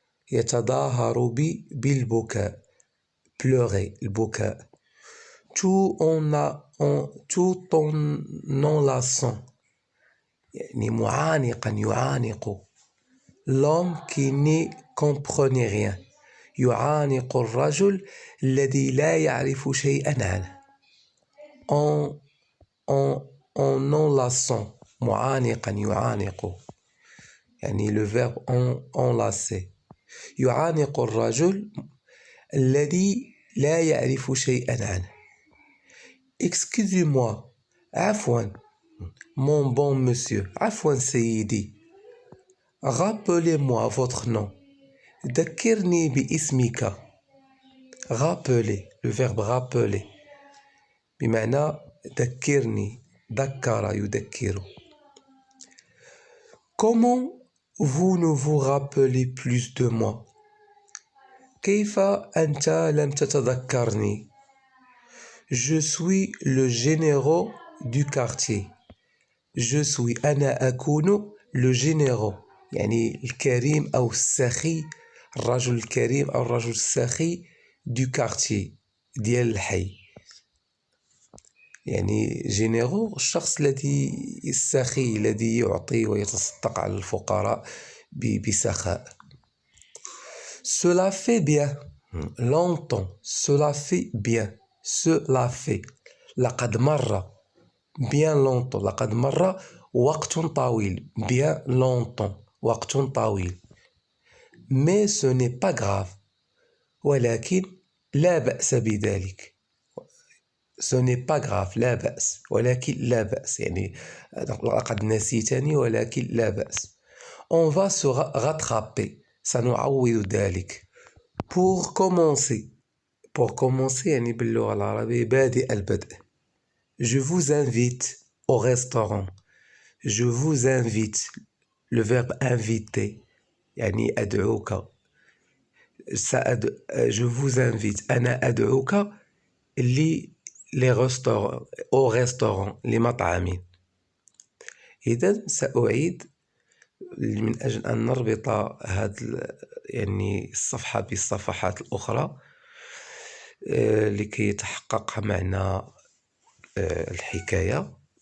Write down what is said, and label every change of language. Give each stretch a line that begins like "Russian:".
Arabic: Yatadaharu bi bil buka.
French: Pleurer, le
Arabic: buka.
French: Tout en enlaçant.
Arabic: يعني معانقا يعانق.
French: L'homme qui n'y comprenait rien.
Arabic: يعانق الرجل الذي لا يعرف شيئا عنه.
French: En enlaçant.
Arabic: معانقا يعانق.
French: يعني le verbe enlacer.
Arabic: يعانق الرجل الذي لا يعرف شيئا عنه.
French: Excusez-moi.
Arabic: عفوا.
French: Mon bon monsieur.
Arabic: عفوا سيدي.
French: Rappelez-moi votre nom.
Arabic: ذكرني باسمك.
French: Rappeler. Le verbe rappeler.
Arabic: بمعنى ذكرني. ذكر يذكر.
French: Comment vous ne vous rappelez plus de moi?
Arabic: كيف أنت لم تتذكرني?
French: Je suis le généreux du quartier. Je suis
Arabic: أنا أكون
French: le généreux
Arabic: يعني الكريم أو السخي الرجل الكريم أو الرجل السخي
French: du quartier
Arabic: ديال الحي يعني généreux الشخص الذي السخي الذي يعطي ويتصدق على الفقراء بسخاء.
French: Cela fait bien longtemps. Cela fait bien. Cela fait.
Arabic: لقد مر.
French: Bien longtemps.
Arabic: لقد مر وقت طويل.
French: Bien longtemps.
Arabic: وقت طويل.
French: Mais ce n'est pas grave.
Arabic: ولكن لا بأس بذلك.
French: Ce n'est pas grave.
Arabic: لا بأس. ولكن لا بأس. يعني لقد نسيتني ولكن لا بأس.
French: On va se rattraper.
Arabic: سنعوض ذلك.
French: Pour commencer. Pour commencer
Arabic: يعني باللغة العربية بادئ البدء.
French: Je vous invite au restaurant. Je vous invite. Le verbe inviter.
Arabic: يعني أدعوك.
French: Je vous invite.
Arabic: أنا أدعوك
French: les restaurants. Au restaurant.
Arabic: لمطعم. إذا سأعيد من أجل أن نربط هذه يعني الصفحة بالصفحات الأخرى لكي يتحقق معنا الحكاية.